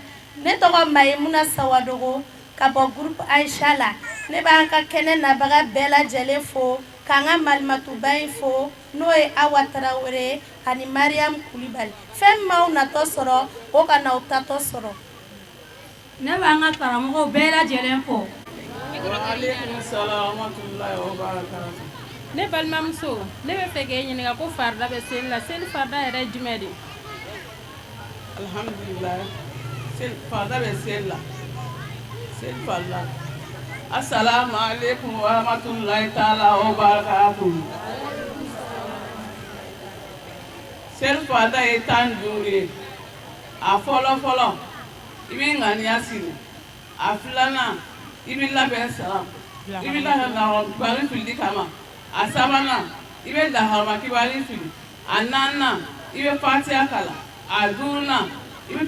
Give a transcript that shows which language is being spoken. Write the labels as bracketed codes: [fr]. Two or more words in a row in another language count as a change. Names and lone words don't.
[bm] Ne tɔgɔ Mayimuna Sawadogo ka bɔ groupe Aisha la. Ne b'an ka kɛnɛ nabaga bɛɛ lajɛlen fo k'an ka malimatuba in fo n'o ye Awa Tarawele ani Mariam Kulibali. Fɛn min m'aw natɔ sɔrɔ o ka n'aw tatɔ sɔrɔ. Ne b'an ka karamɔgɔw bɛɛ lajɛlen fo. [ar] وعليكم السلام ورحمة الله وبركاته. [bm] Ne balimamuso ne bɛ fɛ k'e ɲininka ko farida bɛ seli la seli farida yɛrɛ ye jumɛn de ye? Alhamdulillah. Farida bɛ seli la. Seli farida. [ar] السلام عليكم ورحمة الله تعالى وبركاته. [bm] Seli farida ye 15 ye. A fɔlɔ fɔlɔ i bɛ ŋaniya siri. a filanan i bɛ labɛn salam i bɛ lahara kibaru fili kama a sabanan i bɛ laharama kibaru fili a naaninan i bɛ fatiha kalan a duurunan i bɛ